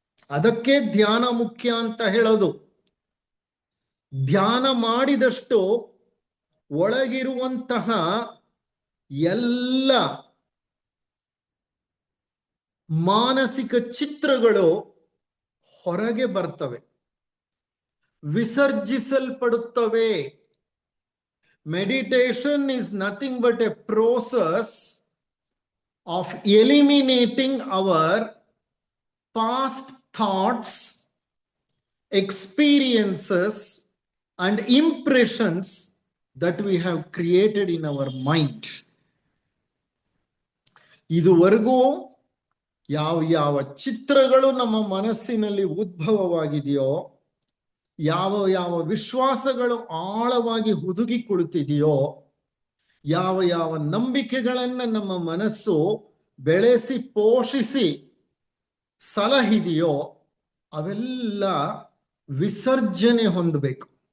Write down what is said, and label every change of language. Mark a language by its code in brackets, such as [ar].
[kn] ಅದಕ್ಕೆ ಧ್ಯಾನ ಮುಖ್ಯ ಅಂತ ಹೇಳೋದು. ಧ್ಯಾನ ಮಾಡಿದಷ್ಟು ಒಳಗಿರುವಂತಹ ಎಲ್ಲ ಮಾನಸಿಕ ಚಿತ್ರಗಳು ಹೊರಗೆ ಬರ್ತವೆ, ವಿಸರ್ಜಿಸಲ್ಪಡುತ್ತವೆ. [en] Meditation is nothing but a process of eliminating our past thoughts, experiences and impressions that we have created in our mind. [kn] ಇದುವರೆಗೂ ಯಾವ ಯಾವ ಚಿತ್ರಗಳು ನಮ್ಮ ಮನಸ್ಸಿನಲ್ಲಿ ಉದ್ಭವವಾಗಿದೆಯೋ, ಯಾವ ಯಾವ ವಿಶ್ವಾಸಗಳು ಆಳವಾಗಿ ಹುದುಗಿ ಕುಳಿತಿದೆಯೋ, ಯಾವ ಯಾವ ನಂಬಿಕೆಗಳನ್ನ ನಮ್ಮ ಮನಸ್ಸು ಬೆಳೆಸಿ ಪೋಷಿಸಿ ಸಲಹಿದೆಯೋ ಅವೆಲ್ಲ ವಿಸರ್ಜನೆ ಹೊಂದಬೇಕು.